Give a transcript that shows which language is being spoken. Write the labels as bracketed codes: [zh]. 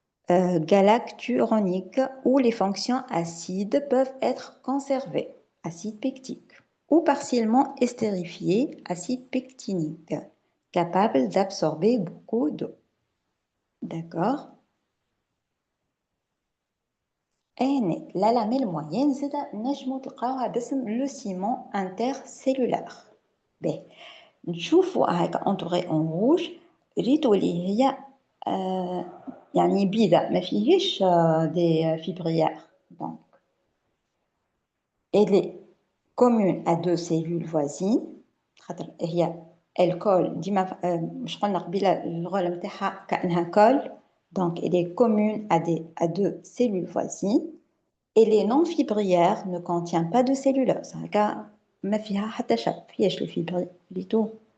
[fr] galacturonique où les fonctions acides peuvent être conservées, acide pectique, ou partiellement estérifiées, acide pectinique, capable d'absorber beaucoup d'eau. D'accord. Et la lamelle moyenne, c'est le ciment intercellulaire. [ar] Ben, نشوفوا هيك [fr] entouré en rouge [ar] ريتو اللي هي يعني بيضاء ما فيهش [fr] des fibrières. Donc, elle est commune à deux cellules voisines. [ar] خاطر هي الكول ديما مش قلنا قبيله الرول نتاعها كانها كول. [fr] Donc, elle est commune à deux cellules voisines. Et les non-fibrières ne contiennent pas de cellulose. [ar] هكا ما فيها حتى شيء فيهاش الفيبريتو.